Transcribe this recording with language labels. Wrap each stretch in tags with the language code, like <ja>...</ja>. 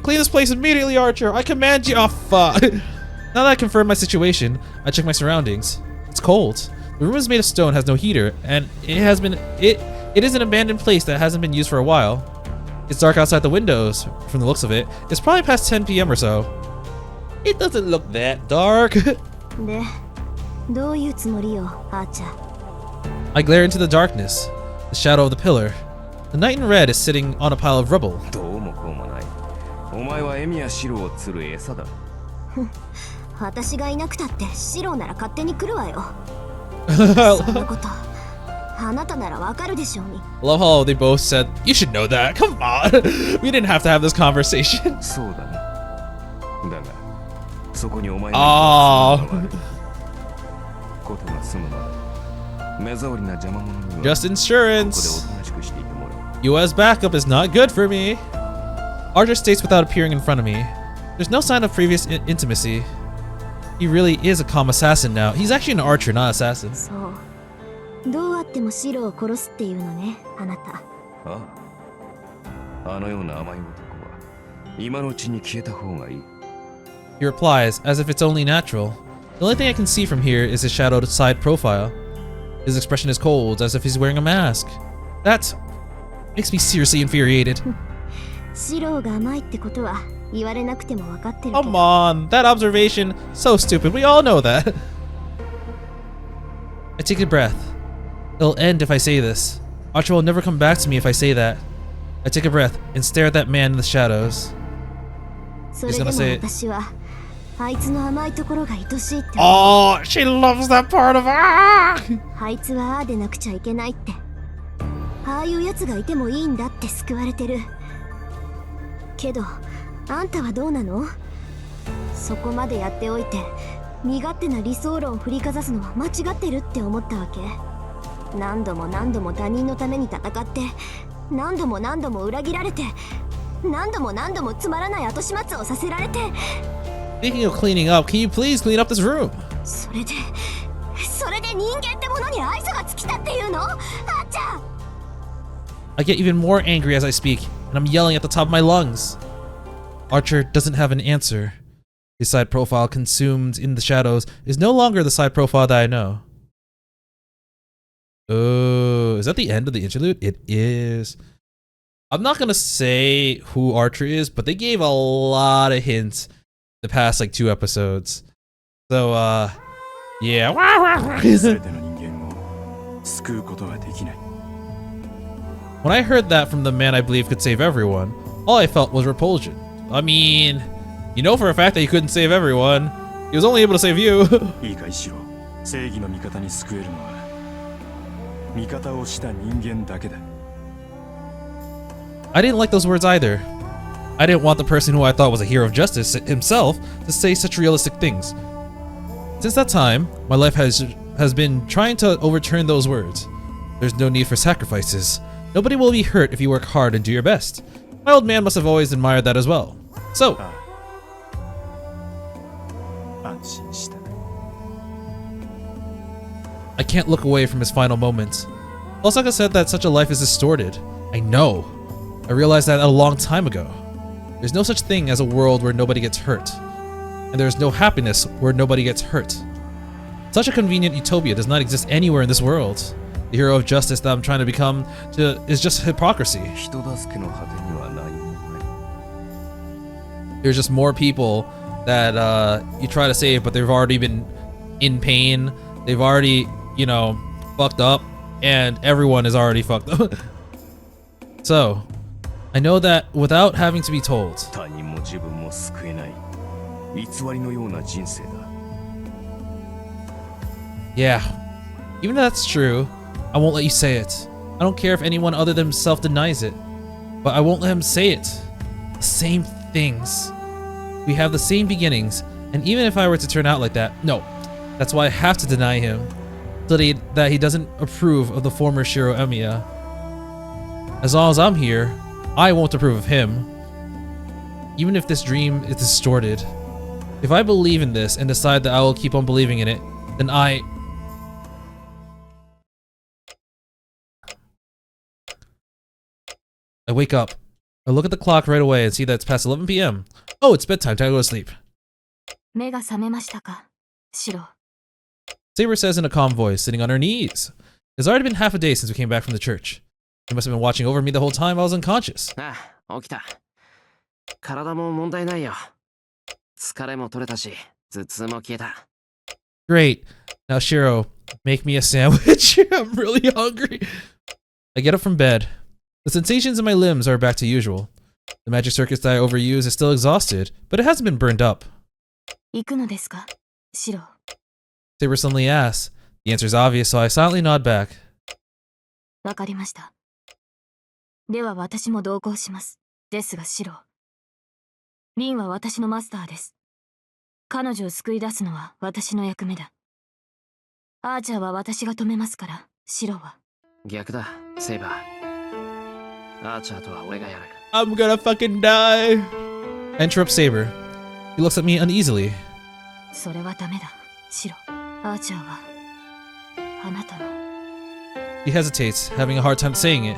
<en>Clean this place immediately, Archer. I command you. Oh, fuck. Now that I confirmed my situation, I check my surroundings. It's cold. The room is made of stone, has no heater, and it is an abandoned place that hasn't been used for a while. It's dark outside the windows, from the looks of it. It's probably past 10 p.m. or so. It doesn't look that dark.</en> <ja>で、どういうつもりよ、アーチャー。</ja> <en>I glare into the darkness, the shadow of the pillar. The knight in red is sitting on a pile of rubble.</en> <ja>どうもこうもない。お前はエミヤシロを釣る餌だ。私がいなくたってシローなら勝手に来るわよ。そんなこと、あなたならわかるでしょうに。</ja> <en>Love how they both said, "You should know that." Come on, we didn't have to have this conversation.</en> <ja>そうだな。だが、そこにお前のことが済むまで、目障りな邪魔者には</ja> <en>Just</en> <ja>ここでお</ja> <en>insurance.</en> <ja>となしくしていてもらう。</ja> <en>You as backup is not good for me. Archer states without appearing in front of me. There's no sign of previous intimacy. He really is a calm assassin now. He's actually an archer, not assassin.</en> <ja>そう。どうあってもシローを殺すっていうのね、あなた。ああ。あのような甘い男は今のうちに消えた方がいい。</ja> <en>He replies, as if it's only natural. The only thing I can see from here is his shadowed side profile. His expression is cold, as if he's wearing a mask. That makes me seriously infuriated.</en> <ja>シローが甘いってことは言われなくても分かってるけど。</ja> <en>Come on, that observation, so stupid. We all know that. I take a breath. It'll end if I say this. Archer will never come back to me if I say that. I take a breath and stare at that man in the shadows.</en> <ja>それでも私はあいつの甘いところが愛しいって。</ja> <en>Oh, she loves that part of her.</en> <ja>あいつはああでなくちゃいけないって。ああいうやつがいてもいいんだって救われてる。けど、あんたはどうなの？そこまでやっておいて、身勝手な理想論を振りかざすのは間違ってるって思ったわけ。何度も何度も他人のために戦って、何度も何度も裏切られて、何度も何度もつまらない後始末をさせられて。</ja> <en>Speaking of cleaning up, can you please clean up this room?</en> <ja>それで人間ってものに愛想が尽きたっていうの？あっちゃん。</ja> <en>I get even more angry as I speak, and I'm yelling at the top of my lungs. Archer doesn't have an answer. His side profile, consumed in the shadows, is no longer the side profile that I know. Oh, is that the end of the interlude? It is. I'm not gonna say who Archer is, but they gave a lot of hints the past like 2 episodes. So, yeah.</en> <ja>全ての人間を救うことはできない。</ja> <en>When I heard that from the man I believe could save everyone, all I felt was repulsion. I mean, you know for a fact that he couldn't save everyone. He was only able to save you.</en> <ja>いいかいしろ。正義の味方に救えるのは味方をした人間だけだ。</ja> <en>I didn't like those words either. I didn't want the person who I thought was a hero of justice himself to say such realistic things. Since that time, my life has been trying to overturn those words. There's no need for sacrifices. Nobody will be hurt if you work hard and do your best. My old man must have always admired that as well. So,</en> <ja>安心した。</ja> <en>I can't look away from his final moments. Tohsaka said that such a life is distorted. I know. I realized that a long time ago. There's no such thing as a world where nobody gets hurt. And there's no happiness where nobody gets hurt. Such a convenient utopia does not exist anywhere in this world. The hero of justice that I'm trying to become is just hypocrisy.</en> <ja>人助けの果てには何もない。</ja> <en>There's just more people that you try to save, but they've already been in pain. They've already, you know, fucked up, and everyone is already fucked up. So, I know that without having to be told.</en> <ja>他人も自分も救えない偽りのような人生だ。</ja> <en>Yeah, even if that's true, I won't let you say it. I don't care if anyone other than himself denies it, but I won't let him say it. The same things. We have the same beginnings, and even if I were to turn out like that, no. That's why I have to deny him, so that he doesn't approve of the former Shirou Emiya. As long as I'm here, I won't approve of him. Even if this dream is distorted, If I believe in this and decide that I will keep on believing in it, then I wake up. I look at the clock right away and see that it's past 11 p.m. Oh, it's bedtime. Time to go to sleep.</en> <ja>目が覚めましたか、シロ。</ja> <en>Saber says in a calm voice, sitting on her knees. It's already been half a day since we came back from the church. She must have been watching over me the whole time I was unconscious.</en> <ja>ああ、起きた。体も問題ないよ。疲れも取れたし、頭痛も消えた。</ja> <en>Great. Now, Shirou, make me a sandwich. I'm really hungry. I get up from bed. The sensations in my limbs are back to usual. The magic circuits that I overuse is still exhausted, but it hasn't been burned up.</en> <ja>行くのですか、シロ。</ja> <en>Saber suddenly asks. The answer is obvious, so I silently nod back.</en> <ja>わかりました。では私も同行します。ですがシロ。リンは私のマスターです。彼女を救い出すのは私の役目だ。アーチャーは私が止めますから、シロは。逆だ、セイバー。アーチャーとは俺がやる。</ja> <en>I'm gonna fucking die. I interrupt Saber. He looks at me uneasily.</en> <ja>それはダメだ、シロ。アーチャーはあなたの。</ja> <en>He hesitates, having a hard time saying it.</en>